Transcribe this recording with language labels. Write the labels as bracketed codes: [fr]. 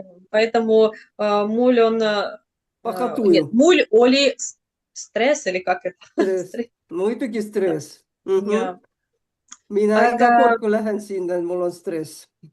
[ru] Поэтому [et] mul on... [ru] Нет, [et] mul oli stress [ru] или как это? [et] Muidugi stress. Mina iga kord, kui lähen sinna, mul on stress.